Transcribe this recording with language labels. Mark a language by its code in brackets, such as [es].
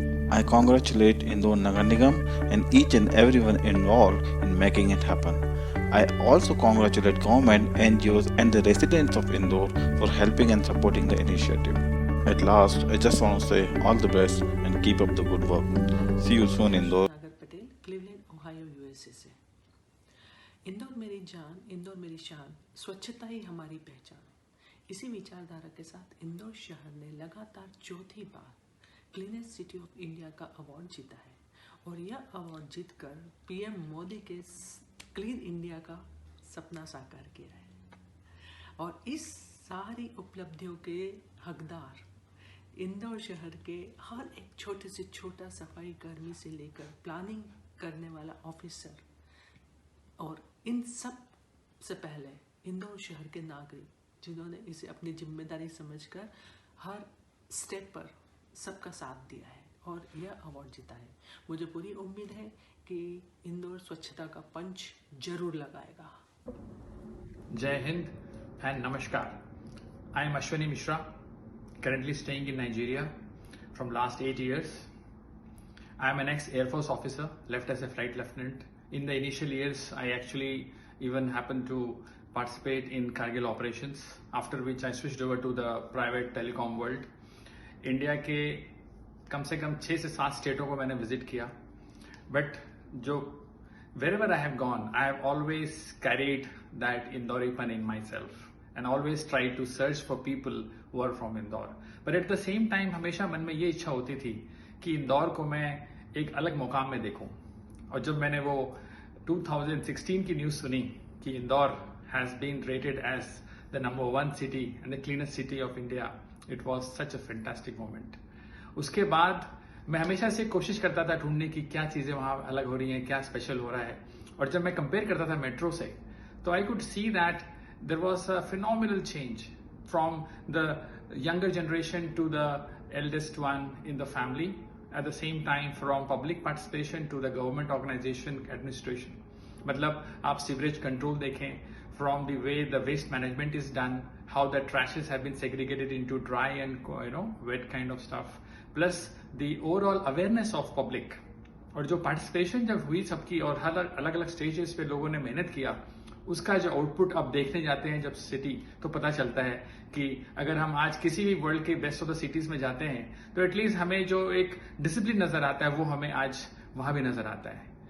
[en] I congratulate Indore Nagar Nigam and each and everyone involved in making it happen. I also congratulate government, NGOs and the residents of Indore for helping and supporting the initiative. At last, I just want to say all the best and keep up the good work. See you soon, Indore. [hi] नागर Patel, Cleveland, Ohio, USA से। इंदौर मेरी जान, इंदौर मेरी शान, स्वच्छता ही हमारी पहचान। इसी विचारधारा के साथ इंदौर शहर ने लगातार 4थी बार क्लीनेस्ट सिटी ऑफ इंडिया का अवार्ड जीता है और यह अवार्ड जीतकर पीएम मोदी के क्लीन इंडिया का सपना साकार किया है। और इस सारी उपलब्धियों के हकदार इंदौर शहर के हर एक छोटे से छोटा सफाई कर्मी से लेकर प्लानिंग करने वाला ऑफिसर और इन सब से पहले इंदौर शहर के नागरिक, जिन्होंने इसे अपनी जिम्मेदारी समझकर हर स्टेप पर सबका साथ दिया है और यह अवार्ड जीता है। मुझे पूरी उम्मीद है कि इंदौर स्वच्छता का पंच जरूर लगाएगा। जय Hind and namaskar. [en] I am Ashwani Mishra, currently staying in Nigeria from last 8 years. I am an ex-Air Force officer, left as a flight lieutenant. In the initial years, I actually even happened to participate in Kargil operations, after which I switched over to the private telecom world. [hi] India के कम से कम 6 से 7 स्टेटों को मैंने visit किया, but जो [en] wherever I have gone, I have always carried that Indoripun in myself and always tried to search for people who are from Indore. But at the same time, [hi] हमेशा मन में ये इच्छा होती थी कि इंदौर को मैं एक अलग मुकाम में देखूं। और जब मैंने वो 2016 की न्यूज़ सुनी कि Indore [en] has been rated as the #1 city and the cleanest city of India. It was such a fantastic moment. [hi] उसके बाद मैं हमेशा से कोशिश करता था ढूंढने की क्या चीज़ें वहाँ अलग हो रही हैं, क्या स्पेशल हो रहा है. और जब मैं कंपेयर करता था मेट्रो से, तो [en] I could see that there was a phenomenal change from the younger generation to the eldest one in the family, at the same time from public participation to the government organization administration. [hi] मतलब आप sewerage control देखें, [en] from the way the waste management is done, how the trashes have been segregated into dry and wet kind of stuff, plus the overall awareness of public. [hi] और जो participation जब हुई सबकी और हर अलग अलग स्टेजेस पे लोगों ने मेहनत किया, उसका जो आउटपुट अब देखने जाते हैं जब सिटी, तो पता चलता है कि अगर हम आज किसी भी वर्ल्ड के बेस्ट ऑफ द सिटीज में जाते हैं तो एटलीस्ट हमें जो एक डिसिप्लिन नजर आता है वो हमें आज वहां भी नजर आता है.